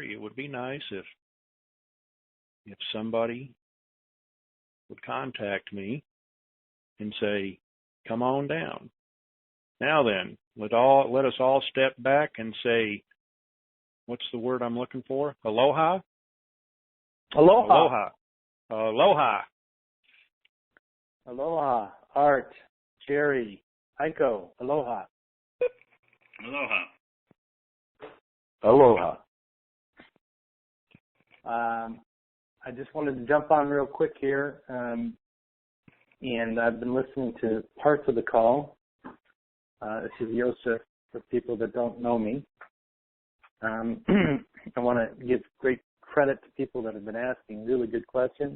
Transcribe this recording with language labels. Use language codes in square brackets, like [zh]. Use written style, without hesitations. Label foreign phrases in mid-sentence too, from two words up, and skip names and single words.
[en] It would be nice if somebody would contact me and say, come on down. Now then, let us all step back and say, what's the word I'm looking for? Aloha? Aloha. Aloha. Aloha. Aloha. Art, Jerry, Aiko, aloha. Aloha. Aloha. I just wanted to jump on real quick here, and I've been listening to parts of the call. This is Yosef, for people that don't know me. I want to give great credit to people that have been asking really good questions.